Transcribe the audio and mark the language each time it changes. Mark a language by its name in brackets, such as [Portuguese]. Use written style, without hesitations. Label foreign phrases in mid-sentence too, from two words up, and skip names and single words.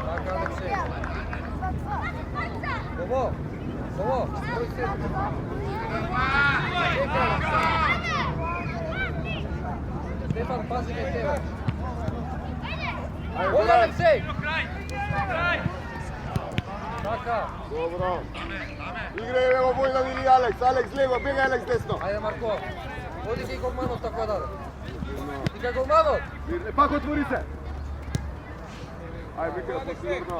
[Serbian] Алексей. Ovo, broj 7. Čekaj, Aleksa. Stefan, pazi na tebe. Ovo, Aleksej! [Macedonian] Така. Dobro. Играј ево Војдан или Алекс. Алекс лево, бегај Алекс десно. Ајде, Марко. Оди кај голманот така даде. И кај голманот. Пак отвори се. Ајде, Микаел, посигурно.